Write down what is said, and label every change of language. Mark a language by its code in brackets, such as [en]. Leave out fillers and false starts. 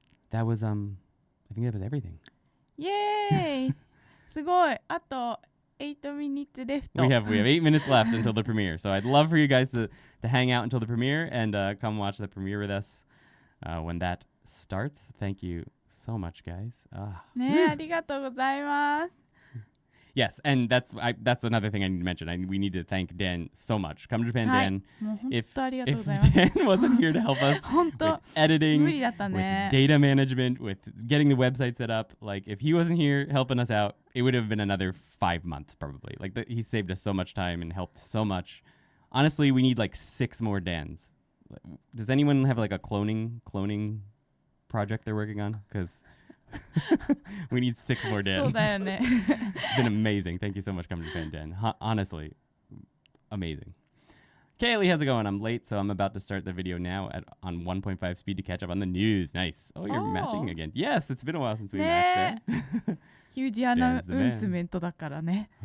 [en] That was, I think that was everything. Yay! すごい。あと8 minutes left. We have 8 minutes left until the premiere. So I'd love for you guys to hang out until the premiere and come watch the premiere with us when that starts. Thank you so much, guys. [ja] ね、ありがとうございます。 [en] Yes, and that's another thing I need to mention. We need to thank Dan so much. Come to Japan, Dan. If Dan wasn't here to help us with editing, with data management, with getting the website set up, if he wasn't here helping us out, it would have been another 5 months probably. He saved us so much time and helped so much. Honestly, we need 6 more Dans. Does anyone have a cloning project they're working on? Because we need 6 more Dans. It's been amazing. Thank you so much coming to Japan, Dan. Honestly, amazing. Kaylee, how's it going? I'm late, so I'm about to start the video now on 1.5 speed to catch up on the news. Nice. Oh, you're matching again. Yes, it's been a while since we matched it. [ja] ヒュージアナウンスメントだからね。